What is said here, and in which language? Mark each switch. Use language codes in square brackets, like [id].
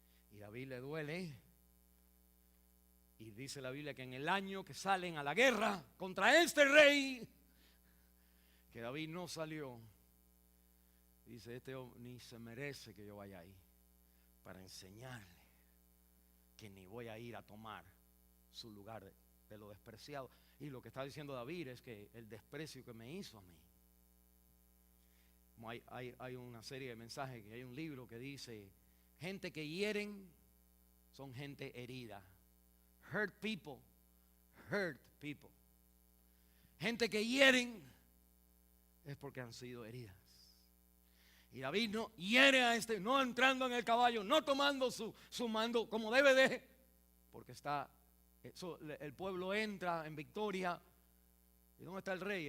[es] Y David le duele. Y dice la Biblia que en el año que salen a la guerra contra este rey, que David no salió, dice: este ni se merece que yo vaya ahí, para enseñarle que ni voy a ir a tomar su lugar de lo despreciado. Y lo que está diciendo David es que el desprecio que me hizo a mí. Hay una serie de mensajes, que hay un libro que dice: gente que hieren son gente herida. [en] Hurt people, hurt people. [es] Gente que hieren es porque han sido heridas. Y David no hiere a no entrando en el caballo, no tomando su mando como debe de, porque el pueblo entra en victoria. ¿Y dónde está el rey?